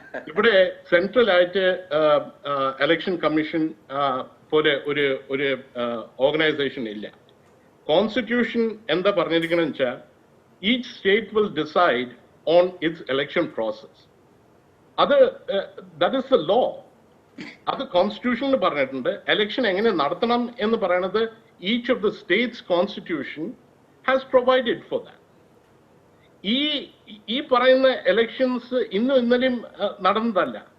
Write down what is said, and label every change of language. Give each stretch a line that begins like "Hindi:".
Malayalam: ഇവിടെ സെൻട്രൽ ആയിട്ട് election commission പോലെ ഒരു ഓർഗനൈസേഷൻ ഇല്ല. കോൺസ്റ്റിറ്റ്യൂഷൻ എന്താ പറഞ്ഞിരിക്കണെന്ന് വെച്ചാൽ
English: Each state will decide on its election process.
Malayalam: അത്
English: That is the law.
Malayalam: അത് കോൺസ്റ്റിറ്റ്യൂഷനിൽ പറഞ്ഞിട്ടുണ്ട്. ഇലക്ഷൻ എങ്ങനെ നടത്തണം എന്ന് പറയുന്നത്
English: each of the states constitution has provided for that.
Malayalam: ഈ പറയുന്ന elections ഇന്നും ഇന്നലെയും നടന്നതല്ല.